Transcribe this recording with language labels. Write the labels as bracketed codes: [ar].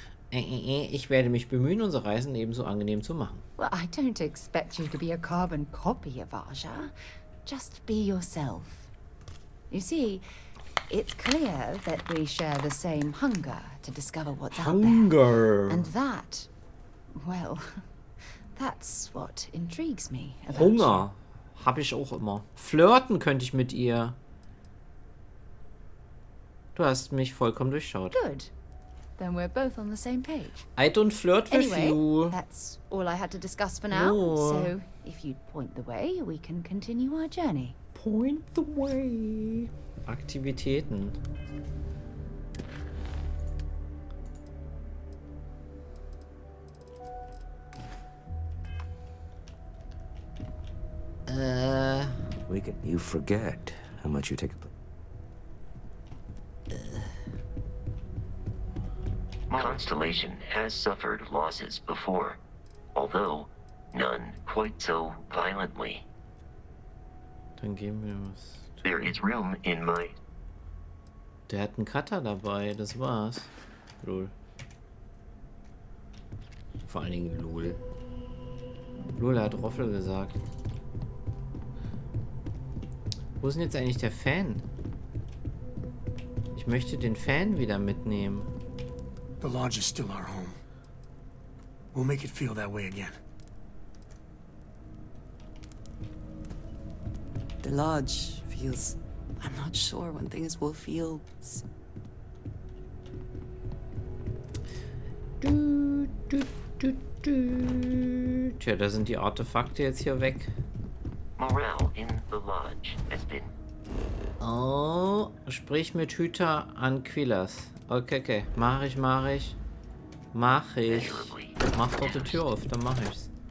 [de] Ich werde mich bemühen, unsere Reisen ebenso angenehm zu machen. [en] Well, I don't expect you to be a carbon copy of Aja. Just be yourself. You see, it's clear that we share the same hunger to discover what's out there. And that, well, that's what intrigues me about [de] Hunger. Hab ich auch immer. Flirten könnte ich mit ihr. Du hast mich vollkommen durchschaut. [en] Good. Then we're both on the same page. I don't flirt with Anyway, you. that's all I had to discuss for now. Oh. So, if you'd point the way, we can continue our journey. Point the way. Aktivitäten. You forget how much you take a... Constellation has suffered losses before, although none quite so violently. [de] Dann geben wir was. [en] There is room in my... [de] Der hat einen Cutter dabei, das war's. Lol. Vor allen Dingen Lol. Lol hat Roffel gesagt. Wo ist denn jetzt eigentlich der Fan? Ich möchte den Fan wieder mitnehmen. [en] The lodge is still our home. We'll make it feel that way again. The lodge feels... I'm not sure when things will feel... [de] Tja, da sind die Artefakte jetzt hier weg. [en] Morale in the lodge has been... [de] Oh, sprich mit Hüter Anquilas. Okay. Mach ich. Mach doch die Tür auf, dann mach ich's.